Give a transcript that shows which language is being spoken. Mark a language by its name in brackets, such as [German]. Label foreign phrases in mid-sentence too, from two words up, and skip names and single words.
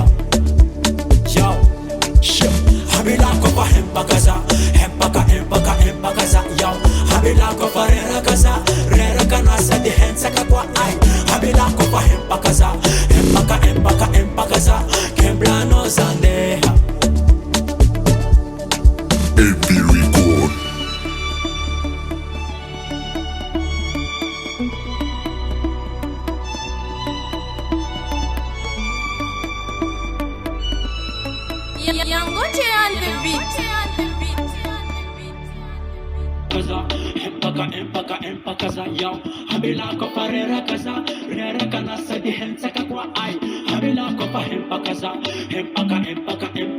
[English] Yo, shit, [Malagasy] ambilako fa Haimpaka zaho, Haimpaka zaho. Yo, ambilako fa reraka zaho, reraka na sady hensaka koa ay. Ambilako fa Haimpaka zaho, Haimpaka zaho. Kemblano za andeha. AP Record. [English] Nouveauté on the beat. [Malagasy] Haimpaka zaho. Yo, ambilako fa reraka zaho, reraka na sady hensaka koa ay. Ambilako fa Haimpaka zaho, Haimpaka